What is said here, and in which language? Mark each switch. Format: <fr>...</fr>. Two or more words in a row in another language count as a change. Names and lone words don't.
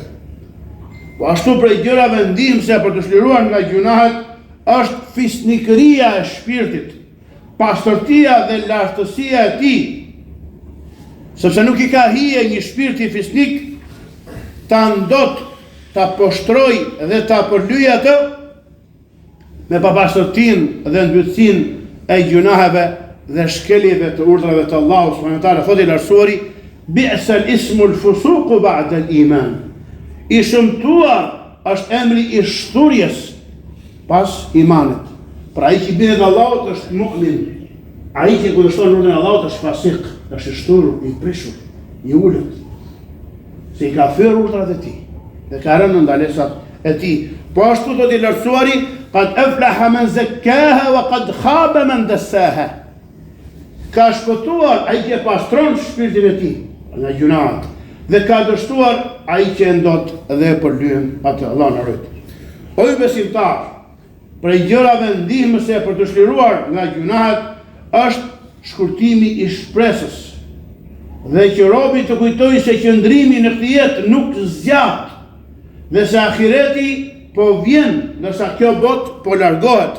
<sq>Po ashtu prej gjërave ndihmëse për të shliruar nga gjunahet është fisnikëria e shpirtit, pastërtia dhe lartësia e tij, sepse nuk i ka hije një shpirt i fisnik ta ndot, ta poshtroj dhe ta përlyej atë me papastërtinë dhe mbyllësinë e gjunaheve dhe shkeljeve të urdhrave të Allahut</sq> <ar>سبحانه وتعالى.</ar> <sq>Thotë i lartësuari,</sq> <ar>بئس الاسم الفسوق بعد الإيمان.</ar> <sq>I shëmtuar është emri i shturjes pas imanit. Pra ai që bie te Allahu është mu'min. Ai që kundërshton urdhën e Allahut është fasik, është i shturur, i prishur, i ulët. Se i ka fyer urdhrat e tij dhe ka rënë në ndalesat e tij. Po ashtu do t'i lartësuari,</sq> <ar>قد أفلح من زكاها وقد خاب من دساها.</ar> <sq>Ka shpëtuar ai që pastron shpirtin e tij nga gjunahet dhe ka dështuar ai që ndot dhe përlyen atë. Allah na rujt. O ju besimtar, prej gjërave ndihmëse për të shliruar nga gjunahet është shkurtimi i shpresës dhe që robi të kujtojë se qëndrimi në këtë jetë nuk zgjat dhe se ahireti po vjen ndërsa kjo botë po largohet.</sq>